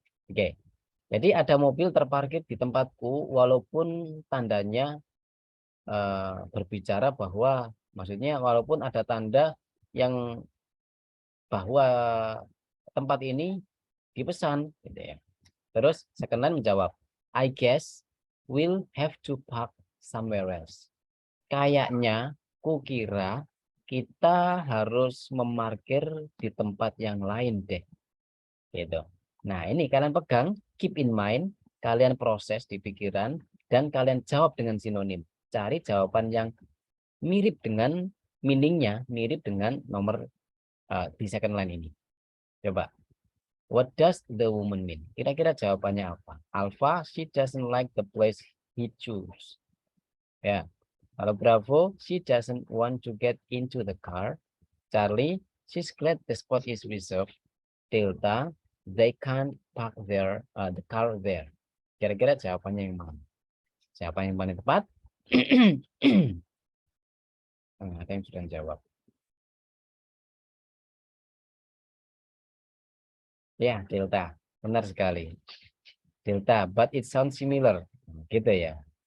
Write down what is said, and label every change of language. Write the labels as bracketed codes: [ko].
[id] Oke, jadi ada mobil terparkir di tempatku, walaupun tandanya berbicara bahwa, maksudnya walaupun ada tanda yang bahwa tempat ini dipesan, gitu ya. Terus second line menjawab, [en] I guess we'll have to park somewhere else. [id] Kayaknya, kukira kita harus memarkir di tempat yang lain deh. Gitu. Nah, ini kalian pegang, [en] keep in mind, [id] kalian proses di pikiran, dan kalian jawab dengan sinonim. Cari jawaban yang mirip dengan meaningnya, mirip dengan nomor di second line ini. Coba. [en] What does the woman mean? [id] Kira-kira jawabannya apa? [en] Alpha, she doesn't like the place he choose. Ya. [id] Kalau [en] Bravo, she doesn't want to get into the car. Charlie, she's glad the spot is reserved. Delta, they can't park the car there. [id] Kira-kira jawabannya yang mana? Siapa yang paling tepat? Ada yang sudah jawab. Ya, Delta. Benar sekali. Delta, [en] but it sounds similar. [id] Gitu ya.